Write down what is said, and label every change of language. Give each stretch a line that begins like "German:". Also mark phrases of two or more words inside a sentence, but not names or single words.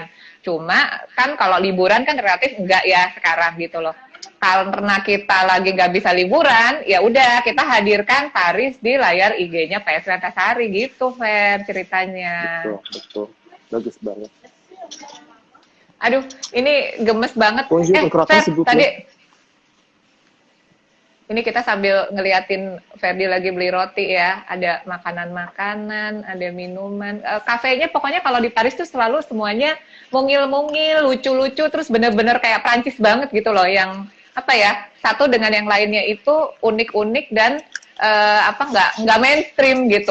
Indonesian: Cuma kan kalau liburan kan relatif enggak ya sekarang gitu loh. Karena kita lagi nggak bisa liburan, ya udah kita hadirkan Paris di layar IG-nya PSW Antasari gitu, Fer ceritanya. Betul. Bagus banget. Aduh, ini gemes banget.
French: Bonjour, Fer, s'il vous
Indonesian: tadi
French: plaît.
Indonesian: ini kita sambil ngeliatin Ferdi lagi beli roti ya, ada makanan-makanan, ada minuman. Kafenya pokoknya kalau di Paris tuh selalu semuanya mungil-mungil, lucu-lucu, terus bener-bener kayak Prancis banget gitu loh, yang apa ya, satu dengan yang lainnya itu unik-unik dan apa nggak mainstream gitu.